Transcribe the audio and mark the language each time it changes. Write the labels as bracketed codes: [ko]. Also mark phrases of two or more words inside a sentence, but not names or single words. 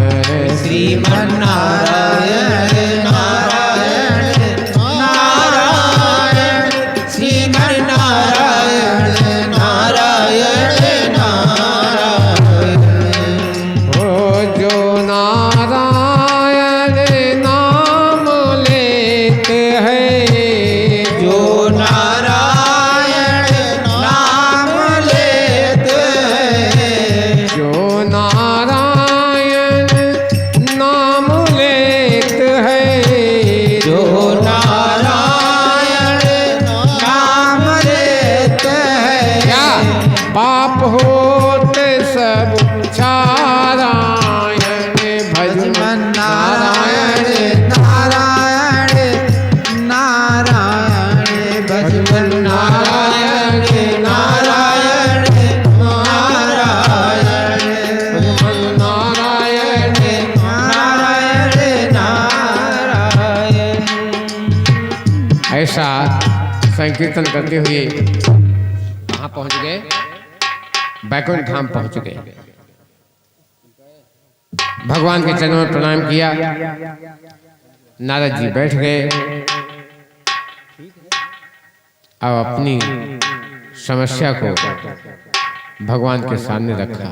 [hi] श्रीमन नारायण नारायण नारायण, श्रीमन नारायण नारायण नारायण, ओ जो नारायण नाम लेते हैं, जो नारायण नाम लेते हैं, जो नारायण नाम लेते हैं, जो नारायण नाम लेते क्या हैं, पाप होते सब छारायण, भज मन नारायण नारायण नारायण, भज मन नारायण नारायण नारायण, भज मन नारायण। नारायण नारायण। ऐसा संकीर्तन करते हुए कहाँ पहुंच गए? बैकुंठ धाम पहुंच गए। भगवान के चरणों में प्रणाम किया। नारद जी बैठ गए और अपनी समस्या को भगवान के सामने रखा।